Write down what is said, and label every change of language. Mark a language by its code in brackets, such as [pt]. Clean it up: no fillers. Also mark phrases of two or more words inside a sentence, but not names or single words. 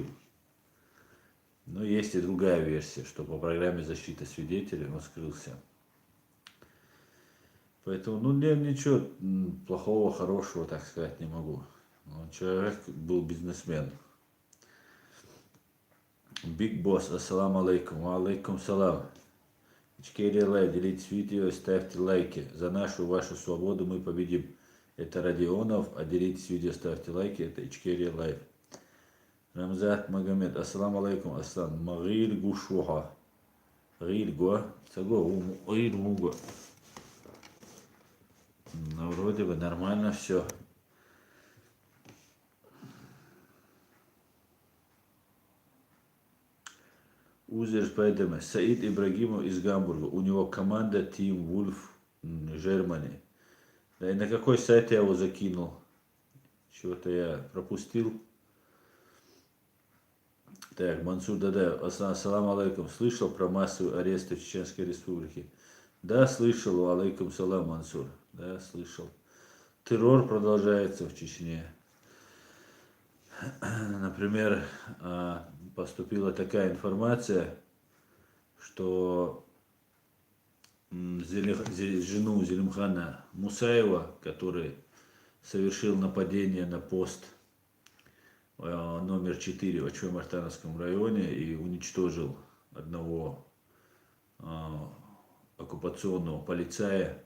[ru] Но есть и другая версия, что по программе защиты свидетелей он скрылся. Поэтому, ну, я ничего плохого, хорошего, так сказать, не могу. Он человек был бизнесмен. Биг Босс, [ar] السلام عليكم. وعليكم السلام. [ru] Ичкерия Лайв, делитесь видео, ставьте лайки. За нашу вашу свободу мы победим. Это Родионов, а делитесь видео, ставьте лайки. Это Ичкерия Лайв. Рамзат Магомед, [ar] السلام عليكم، السلام. Магил Гушуха. Гил Гуа. Саго, Гил Муга. [ru] Ну, вроде бы нормально все. Узер Спайдермен. Саид Ибрагимов из Гамбурга. У него команда Team Wolf Germany. Да и на какой сайт я его закинул? Чего-то я пропустил. Так, Мансур Дадаев. [ar] السلام عليكم. [ru] Слышал про массовые аресты в Чеченской Республике? Да, слышал. [ar] عليكم السلام, [ru] Мансур. Да, слышал. Террор продолжается в Чечне. Например, поступила такая информация, что жену Зелимхана Мусаева, который совершил нападение на пост номер 4 в Ачуй-Мартановском районе и уничтожил одного оккупационного полицая.